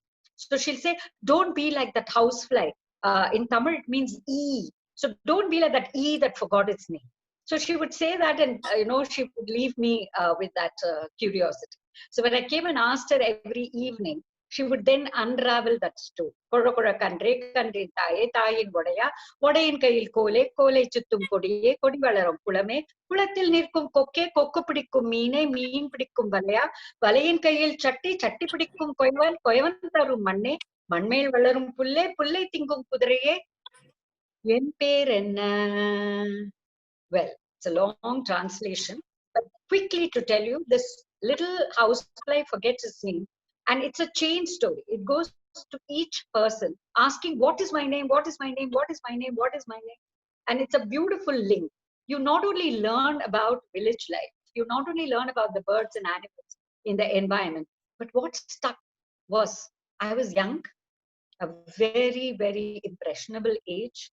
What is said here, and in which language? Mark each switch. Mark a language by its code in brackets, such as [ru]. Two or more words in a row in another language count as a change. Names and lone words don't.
[en] So she'll say, "Don't be like that housefly." In Tamil it means "e." So don't be like that "e" that forgot its name. So she would say that, and she would leave me with that curiosity. So when I came and asked her every evening, she would then unravel that story. [ta] கோரா கோரா கன்றே கன்றின் தாயே தாயின் ஓடையா ஓடையின் கையில் கோலே கோல் சுற்றும் கொடியே கொடி வளரும் குளமே குளத்தில் நிற்கும் கொக்கே கொக்கு பிடிக்கும் மீனே மீன் பிடிக்கும் வலையா வலையின் கையில் சட்டி சட்டி பிடிக்கும் குயவன் குயவன் தரும் மண்ணே மண்மேல் வளரும் புல்லே புல்லை திங்கும் குதிரையே என் பேர் என்ன. [en] Well, it's a long translation, but quickly to tell you, this little housefly forgets his name, and it's a chain story. It goes to each person asking, "What is my name? What is my name? What is my name? What is my name?" And it's a beautiful link. You not only learn about village life, you not only learn about the birds and animals in the environment, but what stuck was I was young, a very, very impressionable age.